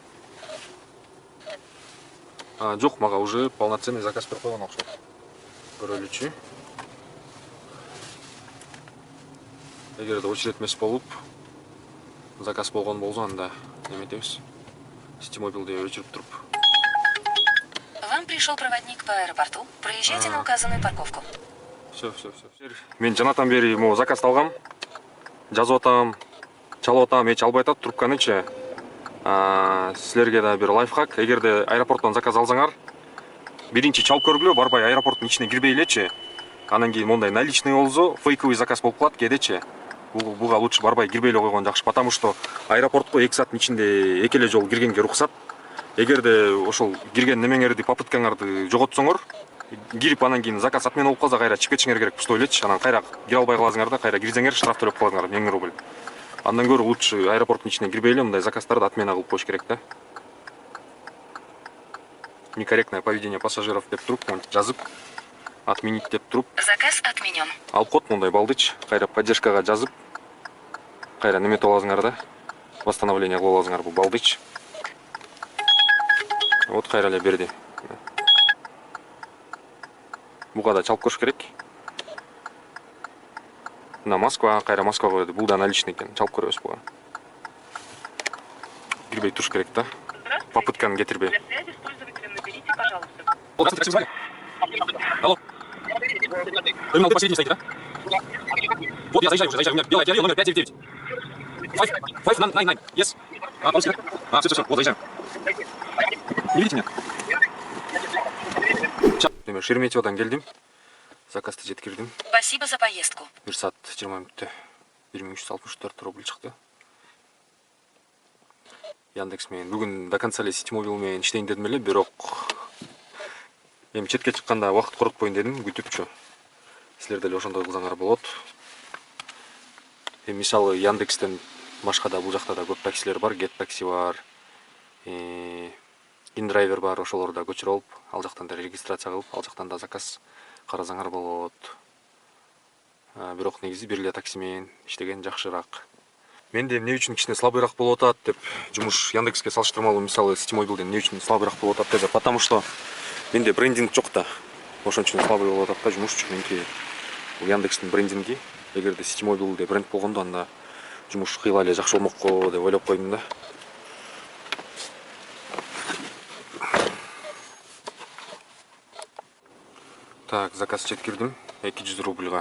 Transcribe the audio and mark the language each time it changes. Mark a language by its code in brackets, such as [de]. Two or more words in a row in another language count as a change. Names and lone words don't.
[ky] Жок, мага [ru] уже полноценный заказ [ky] берип койгон окшойт. Көрөлүчү. Эгерде очередь эмес болуп, заказ болгон болсо, анда неметебиз. Ситимобилди өчүрүп туруп. [ru] Вам пришел проводник по аэропорту. Проезжайте на указанную парковку. Все. [ky] Мен жанатан бери заказ алгам. Жазып атам, чалып атам, эч албай атат трубканычы. Силерге да бир лайфхак. Эгерде аэропорттон заказ алсаңар, биринчи чалып көргүлө, барбай аэропорттун ичине кирбей элечи. Анан кийин мондай наличный болсо, [ru] фейковый заказ [ky] болуп калат кээдечи. Буга лучше барбай кирбей эле койгон жакшы, [ru] потому что [ky] аэропортко 2 сааттын ичинде 2 эле жолу киргенге уруксат. Эгерде ошол кирген немеңерди, попыткаңарды жоготсоңор, кирип анан кийин [ru] заказ отмена [ky] болуп калса, кайра чыгып кетишиңер керек пустой элечи. Анан кайра кире албай каласыңар да, кайра кирсеңер штраф төлөп каласыңар 1000 рубль. Андан көрө лучше аэропорттун ичине кирбей эле мындай заказдарды отмена кылып коюш керек да. [ru] Некорректное поведение пассажиров [ky] деп туруп, жазып, отменить деп туруп. [ru] Заказ отменен. [ky] Алып кот мондай балдыч, кайра поддержкага жазып, кайра неметип аласыңар да. Восстановление кылып аласыңар бул балдыч. Вот кайра эле берди. Буга да чалып көрүш керек. [ru] На Москва, [ky] кайра Москвага берди. Бул да наличный экен, чалып көрөбүз буга. кирбей туруш керек да. Попытканы кетирбей. [ru] Для связи с пользователем наберите, пожалуйста. Алло. Терминал посередине стоите, да? Вот я заезжаю уже, заезжаю. У меня белая Kia Rio номер 599. 599. Yes. По-русски, да? Все. Вот заезжаем. Не видите меня? [ky] Демек, Шереметьеводан келдим. Заказды жеткирдим. [ru] Спасибо за поездку. [ky] 1 саат 20 мүнөттө 1364 рубль чыкты. Яндекс менен бүгүн [ru] до конца [ky] эле Ситимобил менен иштейин дедим эле, бирок эми четке чыкканда убакыт коротпойн дедим, күтүпчү. Силер деле ошондой кылсаңар болот. Эми мисалы Яндекстен башка да бул жакта да көп таксилер бар, Get такси бар. InDriver бар, ошолорду да көчүрүп алып, ал жактан да регистрация кылып, ал жактан да заказ карасаңар болот. Бирок негизи бир эле такси менен иштеген жакшыраак. Менде эмне үчүн кичине слабыйраак болуп атат деп жумуш Яндекске салыштырмалуу, мисалы Ситимобилден эмне үчүн слабыйраак болуп атат деп, [ru] потому что [ky] менде брендинг жок да. Ошон үчүн слабый болуп атат да жумуш үчүн. Меники бул Яндекстин брендинги, эгерде Ситимобилде бренд болгондо анда жумуш кыйла эле жакшы болмокко деп ойлоп койдум да. Так, заказ жеткирдим 200 рубльга.